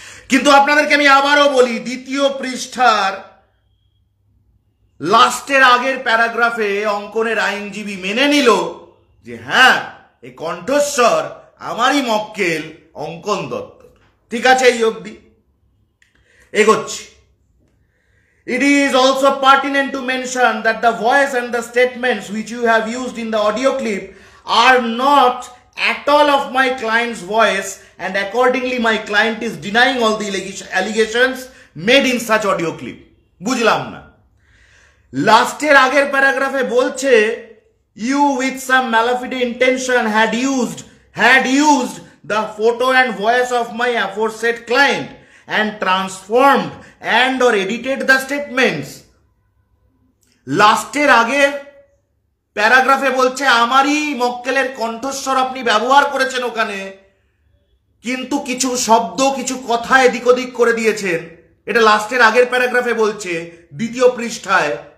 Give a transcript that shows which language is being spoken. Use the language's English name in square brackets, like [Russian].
[Bangla] কিন্তু আপনাদেরকে আমি আবারও বলি, দ্বিতীয় পৃষ্ঠার লাস্টের আগের প্যারাগ্রাফে অঙ্কনের আইনজীবী মেনে নিল যে হ্যাঁ এই কণ্ঠস্বর আমারই মক্কেল অঙ্কন দত্ত। ঠিক আছে, এই অবধি এগোচ্ছি। [English] It is also pertinent to mention that the voice and the statements which you have used in the audio clip are not at all of my client's voice, and accordingly my client is denying all the allegations made in such audio clip. [Bangla] বুঝলাম না, লাস্টের আগের প্যারাগ্রাফে বলছে [English] you with some malafide intention had used the photo and voice of my aforesaid client and transformed and or edited the statements. [Bangla] লাস্টের আগের প্যারাগ্রাফে বলছে আমারই মক্কেলের কণ্ঠস্বর আপনি ব্যবহার করেছেন ওখানে, কিন্তু কিছু শব্দ কিছু কথা এদিক ওদিক করে দিয়েছেন। এটা লাস্টের আগের প্যারাগ্রাফে বলছে দ্বিতীয় পৃষ্ঠায়।